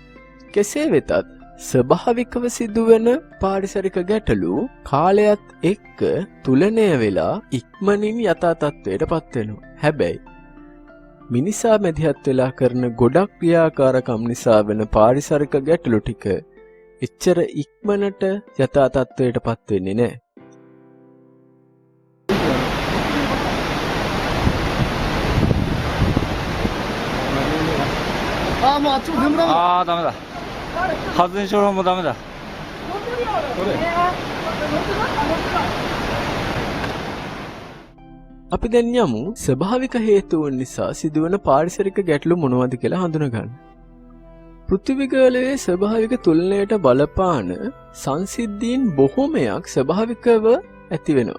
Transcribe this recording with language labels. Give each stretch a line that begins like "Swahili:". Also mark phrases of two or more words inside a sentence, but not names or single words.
Sinhala: කෙසේ වෙතත් ස්වභාවිකව සිදුවෙන පාරිසරික ගැටලු කාලයත් එක්ක තුලනය වෙලා ඉක්මනින් යථා තත්ත්වයට පත් වෙනවා. හැබැයි මිනිසා මැදිහත් වෙලා කරන ගොඩක් ක්‍රියාකාරකම් නිසා වෙන පාරිසරික ගැටලු ටික එච්චර ඉක්මනට යථා තත්ත්වයට පත් වෙන්නේ නැහැ.
Japanese: ダメだ. 発電所もダメだ。
Sinhala: අපි දැන් යමු ස්වභාවික හේතුන් නිසා සිදුවන පාරිසරික ගැටලු මොනවද කියලා හඳුනගන්න. පෘථිවිගෝලයේ ස්වභාවික තුලනයට බලපාන සංසිද්ධීන් බොහෝමයක් ස්වභාවිකව ඇති වෙනවා.